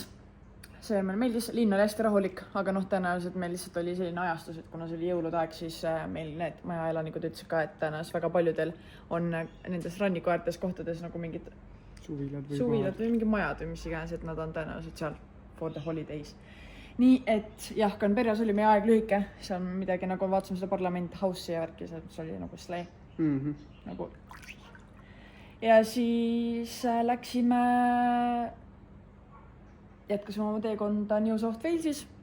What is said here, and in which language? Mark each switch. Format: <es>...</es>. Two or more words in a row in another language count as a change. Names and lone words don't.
<et>See meil meeldis, linn oli hästi rahulik, aga tõenäoliselt meil lihtsalt oli selline ajastus, et kuna see oli jõulude aeg, siis meil need majaelanikud ütlesid ka, et tõenäoliselt väga paljudel on nendes rannikuäärtes kohtades nagu mingid suvilad või mingid majad või mis iganes, et nad on tõenäoliselt seal</et> <en>for the holidays.</en> <et>Nii et jah, Canberras oli meie aeg lühike, seal midagi nagu vaatasime seda parlament house'i ja värki, see oli nagu slay. Nagu. ja siis jätkasime oma teekonda New South Walesis.</et>